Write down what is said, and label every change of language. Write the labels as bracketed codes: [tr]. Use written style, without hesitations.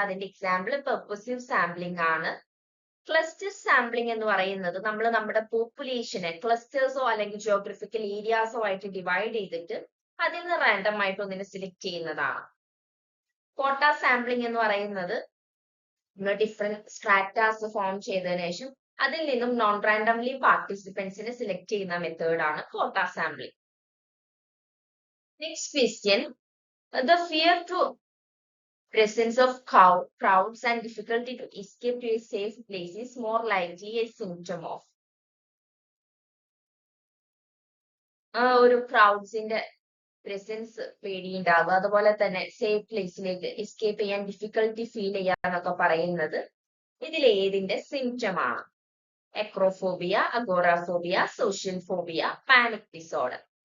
[ml] അതിന്റെ example പെർപ്പസീവ് sampling ആണ്. Cluster sampling എന്ന് പറയുന്നത് നമ്മൾ നമ്മുടെ പോപ്പുലേഷനെ ക്ലസ്റ്റേഴ്സോ അല്ലെങ്കിൽ ജിയോഗ്രഫിക്കൽ ഏരിയാസോ ആയിട്ട് ഡിവൈഡ് ചെയ്തിട്ട് അതിൽ നിന്ന് റാൻഡം ആയിട്ട് ഒന്നിനെ സെലക്ട് ചെയ്യുന്നതാണ്. കോട്ട സാമ്പിളിംഗ് എന്ന് പറയുന്നത് ഡിഫറെന്റ് സ്ട്രാറ്റാസ് ഫോം ചെയ്തതിനു ശേഷം അതിൽ നിന്നും നോൺ റാൻഡംലി പാർട്ടിസിപ്പൻസിനെ സെലക്ട് ചെയ്യുന്ന മെത്തേഡാണ് കോട്ട sampling. [en] Next question, the fear to presence of crowds and difficulty to escape to a safe place is more likely a symptom of. [ml] ഒരു ക്രൗഡ്സിന്റെ പ്രസൻസ് പേടിയുണ്ടാവുക, അതുപോലെ തന്നെ സേഫ് പ്ലേസിലേക്ക് എസ്കേപ്പ് ചെയ്യാൻ ഡിഫിക്കൽട്ടി ഫീൽ ചെയ്യാന്നൊക്കെ പറയുന്നത് ഇതിൽ ഏതിന്റെ സിംറ്റം ആണ്? [en] Acrophobia, agoraphobia, social phobia, panic disorder.